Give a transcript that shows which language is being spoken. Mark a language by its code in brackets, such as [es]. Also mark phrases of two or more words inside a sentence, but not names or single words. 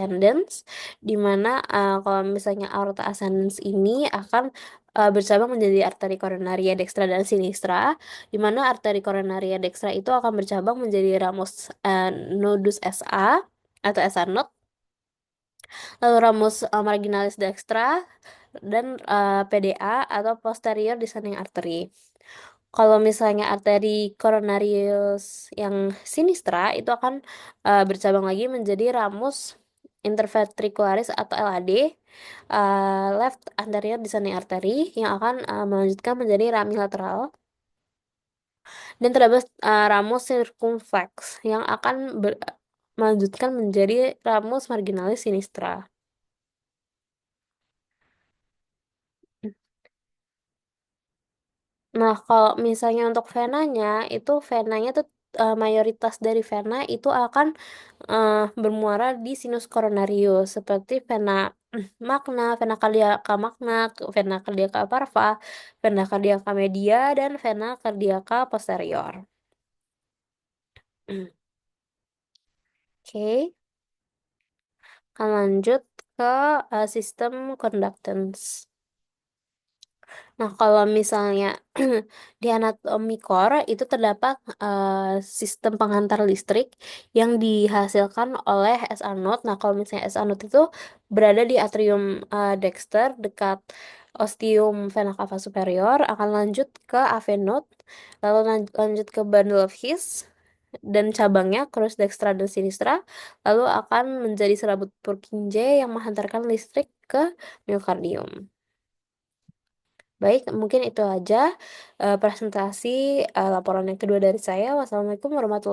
[id] ascendens, di mana kalau misalnya [la] aorta ascendens [id] ini akan bercabang menjadi arteri koronaria dextra dan sinistra, di mana arteri koronaria dextra itu akan bercabang menjadi [la] ramus nodus SA [id] atau [en] SA node, [id] lalu [la] ramus marginalis dextra, [id] dan PDA atau [en] posterior descending artery. [id] Kalau misalnya arteri coronarius yang sinistra itu akan bercabang lagi menjadi [la] ramus interventricularis [id] atau LAD, [en] left anterior descending artery, [id] yang akan melanjutkan menjadi [la] rami lateral, [id] dan terdapat [la] ramus circumflex [id] yang akan melanjutkan menjadi [la] ramus marginalis sinistra. [id] Nah, kalau misalnya untuk venanya, itu venanya tuh mayoritas dari vena itu akan bermuara di [la] sinus coronarius, [id] seperti [la] vena magna, vena cardiaca magna, vena cardiaca parva, vena cardiaca media, [id] dan [la] vena cardiaca posterior. [id] Oke, akan lanjut ke sistem conductance. Nah, kalau misalnya di anatomi core itu terdapat sistem pengantar listrik yang dihasilkan oleh [en] SA node. [id] Nah, kalau misalnya [en] SA node [id] itu berada di [la] atrium dexter [id] dekat [la] ostium vena cava superior, [id] akan lanjut ke [en] AV node, [id] lalu lanjut ke [en] bundle of His [id] dan cabangnya [la] crus dextra [id] dan sinistra, lalu akan menjadi serabut Purkinje yang menghantarkan listrik ke miokardium. Baik, mungkin itu aja presentasi laporan yang kedua dari saya. [ar] والسلام عليكم ورحمة الله